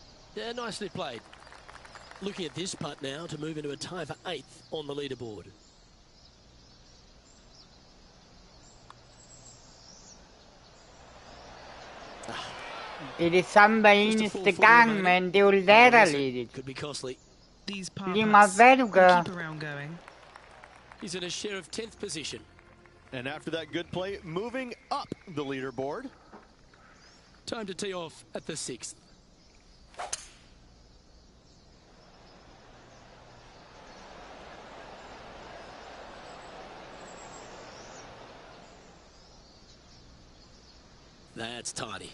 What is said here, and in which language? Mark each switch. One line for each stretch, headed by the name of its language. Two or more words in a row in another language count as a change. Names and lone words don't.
English: Yeah, nicely played. Looking at this putt now to move into a tie for 8th on the leaderboard.
Danish: Det er det samme hver eneste gang, men det er jo latterligt.
English: Could be costly. These par
Danish: Lige meget
English: putts
Danish: hvad du
English: will
Danish: gør.
English: keep around going. He's in a share of 10th position. And after that good play, moving up the leaderboard. Time to tee off at the 6th. That's tidy.